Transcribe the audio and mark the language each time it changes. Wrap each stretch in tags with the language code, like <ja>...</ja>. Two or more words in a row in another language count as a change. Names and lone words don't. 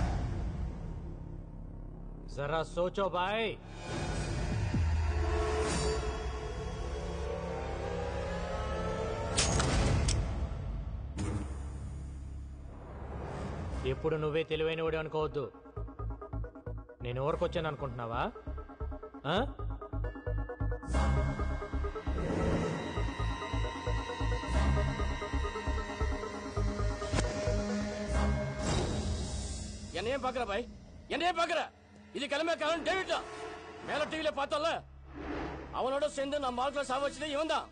<hi>ज़रा सोचो బాయ్.</hi> <te>ఎప్పుడు నువ్వే తెలివైనవాడు అనుకోవద్దు. నేను ఊరికొచ్చాను అనుకుంటున్నావా?</te> <ta>என்னையே பாக்குற பாய், என்னையே பாக்குற. இது கிளம்பக்காரன் டேவிட் தான். மேல டிவில பார்த்தோம்ல, அவனோட சேர்ந்து நம்ம ஆட்களை சாவச்சதே இவன் தான்.</ta>